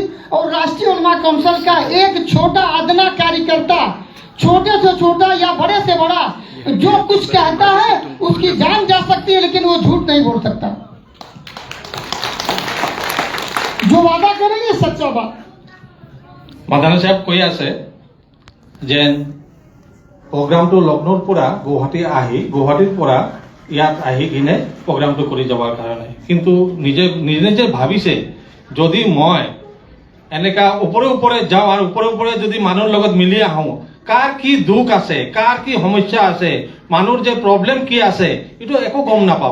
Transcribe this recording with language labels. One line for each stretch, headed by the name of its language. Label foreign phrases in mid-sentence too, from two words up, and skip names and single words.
Hindi: और राष्ट्रीय उलमा काउंसिल का एक छोटा अदना कार्यकर्ता, छोटे से छोटा या बड़े से बड़ा, जो कुछ कहता है उसकी जान जा सकती है, लेकिन वो झूठ नहीं बोल सकता। जो वादा करेंगे सच्चा बात।
Assamese: मादाना साहेब কৈ আছে যে প্ৰগ্ৰামটো লক্ষ্ণৌৰ পৰা গুৱাহাটী আহি গুৱাহাটীৰ পৰা ইয়াত আহি কিনে প্ৰগ্ৰামটো কৰি যাবৰ কাৰণে, কিন্তু নিজে নিজে ভাবিছে যদি মই এনেকা ওপৰে যাওঁ আৰু ওপৰে যদি মানুহৰ লগত মিলি আহোঁ, কাৰ কি দুখ আছে, কাৰ কি সমস্যা আছে, মানুহৰ যে প্ৰব্লেম কি আছে, এইটো একো গম নাপাব।